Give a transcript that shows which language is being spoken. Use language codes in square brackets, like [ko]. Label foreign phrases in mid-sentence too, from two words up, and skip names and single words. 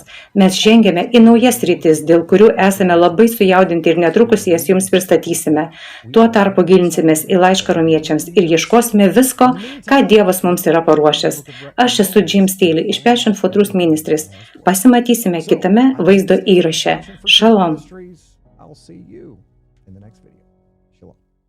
[lt] Mes žengėme į naujas rytis, dėl kurių esame labai sujaudinti ir netrukus jas jums pristatysime. Tuo tarpu gilinsimės į laišką Romiečiams ir ieškosime visko, ką Dievas mums yra paruošęs. Aš esu Jim Staley iš Passion for Truth Ministries. Pasimatysime kitame vaizdo įraše. Shalom. [en] I'll see you in the next video. Shalom.